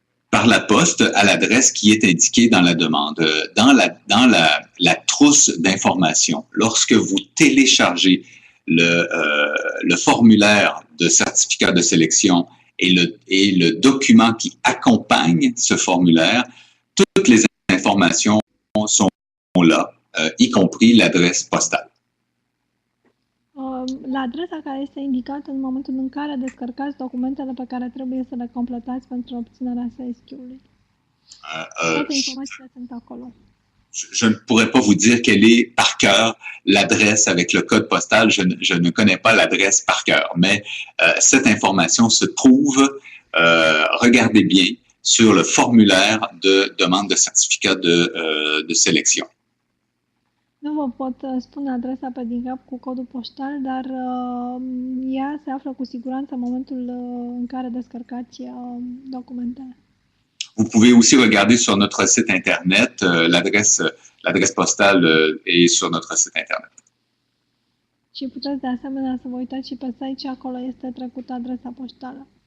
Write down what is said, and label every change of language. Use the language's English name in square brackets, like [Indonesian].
[French] Par la poste à l'adresse qui est indiquée dans la demande. Dans la trousse d'informations, lorsque vous téléchargez le formulaire de certificat de sélection et le document qui accompagne ce formulaire, toutes les informations sont là, y compris l'adresse postale. [Romanian] La adresa care este indicată în momentul în care descărcați documentele pe care trebuie să le completați pentru obținerea SSQ-ului. Toate informațiile sunt acolo. [French] Je ne pourrais pas vous dire quelle est par cœur l'adresse avec le code postal. Je ne connais pas l'adresse par cœur, mais cette information se trouve, regardez bien, sur le formulaire de demande de certificat de sélection. [Romanian] Nu vă pot spune adresa pe din cap cu codul poștal, dar ea se află cu siguranță în momentul în care descărcați documentele. [French] Vous pouvez aussi regarder sur notre site internet, l'adresse postale est sur notre site internet. [Romanian] Și puteți de asemenea să vă uitați și pe site și acolo este trecută adresa poștală.